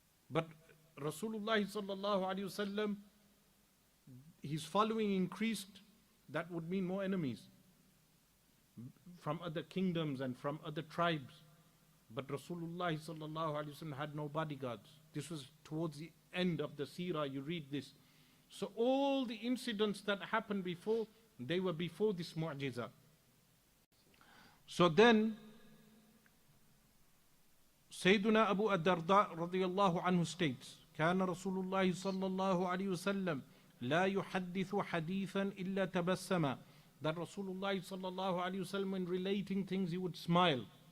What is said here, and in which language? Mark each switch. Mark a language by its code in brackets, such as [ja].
[en] But Rasulullah sallallahu alaihi wasallam, his following increased, that would mean more enemies from other kingdoms and from other tribes. But Rasulullah sallallahu alaihi wasallam had no bodyguards. This was towards the end of the seerah, you read this. So all the incidents that happened before, they were before this mu'jizah. So then, Sayyiduna Abu ad-Darda radiyallahu anhu states, [ar] كان رسول الله صلى الله عليه وسلم لا يحدث حديثا إلا تبسم. [en] That Rasulullah sallallahu alaihi wasallam, when relating things, he would smile.